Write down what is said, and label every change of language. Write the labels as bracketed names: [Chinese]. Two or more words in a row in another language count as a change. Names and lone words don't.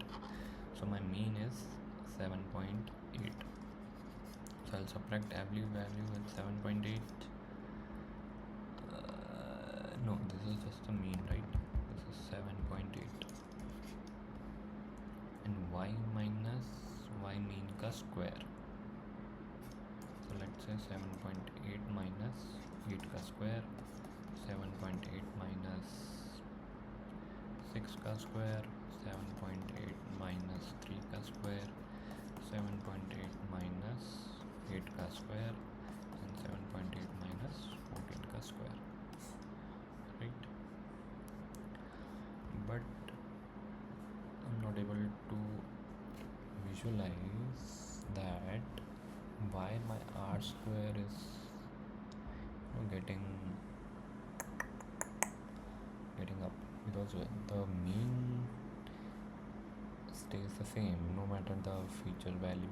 [English] So my mean is 7.8, so I'll subtract every value with 7.8. No, this is just the mean, right? This is 7.8, and y minus y mean ka square, so let's say 7.8 minus 8 ka square, 7.8 minus 6 का square, 7.8 minus 3 का square, 7.8 minus 8 का square, and 7.8 minus 14 का square, right? But I'm not able to visualize that why my r square is getting up, because the mean stays the same no matter the feature value.